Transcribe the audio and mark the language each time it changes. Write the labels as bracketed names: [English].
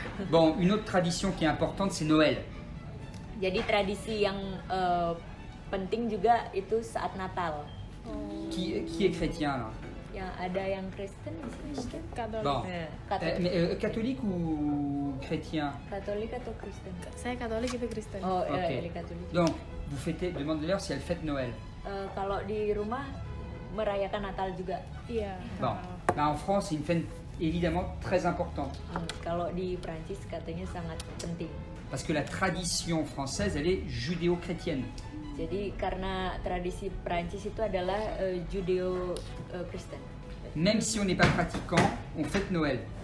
[French] Bon, une autre tradition qui est importante, c'est Noël. [Indonesian] Jadi tradisi yang penting juga itu saat Natal. [French] Qui est chrétien là? [Indonesian] Yang ada yang Kristen di sini. [French] Bon. [Indonesian] Katolik. [French] Mais catholique ou chrétien? [Indonesian] Katolik atau Kristen? Saya Katolik, itu Kristen. Oh, Ok. Katolik. [French] Donc, vous fêtez, demandez-leur si elles fêtent Noël. [Indonesian] Kalau di rumah merayakan Natal juga. Iya. [French] Bon, bah, en France, c'est une fête évidemment très importante. [Indonesian] Kalau di Prancis katanya sangat penting. [French] Parce que la tradition française, elle est judéo-chrétienne. [Indonesian] Jadi karena tradisi Prancis itu adalah Judeo-Kristen. [French] Même si on n'est pas pratiquant, on fête Noël.